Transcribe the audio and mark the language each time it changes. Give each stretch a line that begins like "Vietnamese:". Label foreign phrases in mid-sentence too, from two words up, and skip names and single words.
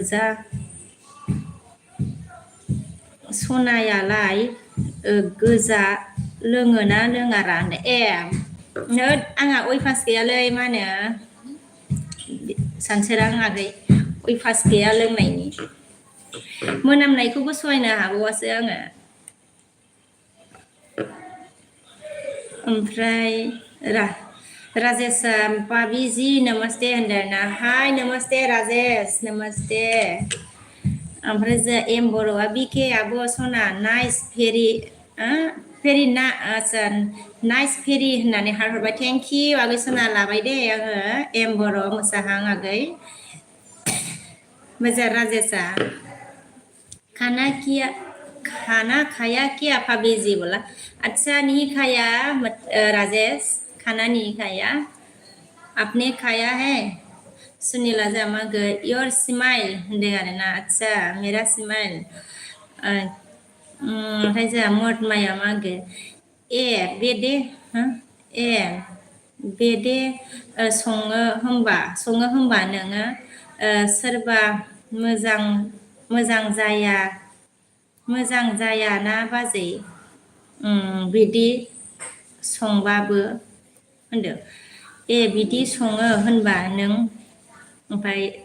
Bodo: गोजा लोङोना लोङारा होनदों आंहा अयभास गैयालै मा होनो सानसोरां आगै अयभास गैया लोंनायनि मोनामनायखौबो सहायनो हाबावासो आङो ओमफ्राय राजेशआ
Hindi: बाबी जी नमस्ते
Bodo: होनदों ना हाय नमस्ते राजेश नमस्ते ओमफ्राय जों एम बर'आ बिके आब' सना
English: nice very nice very
Bodo: होननानै हार्ट हरबाय
English: thank you
Bodo: आगै सना लाबाय दे आङो एम बर' मोसाहां आगै
Hindi: मोजां राजेशआ खाना खाया क्या भाभी जी बोला अच्छा नहीं खाया राजेश खाना नहीं खाया आपने खाया है
Bodo: सुनीला जामागो
English: your smile
Bodo: होनदों आरोना आदसा
Hindi: मेरा स्माइल
Bodo: ओमफ्राय जोंहा महात्माया मागो बेदे सङो होमबा नोङो सोरबा मोजां जाया ना बाजै बिदि संबाबो होनदों बिदि सङो होनबा नों ओमफ्राय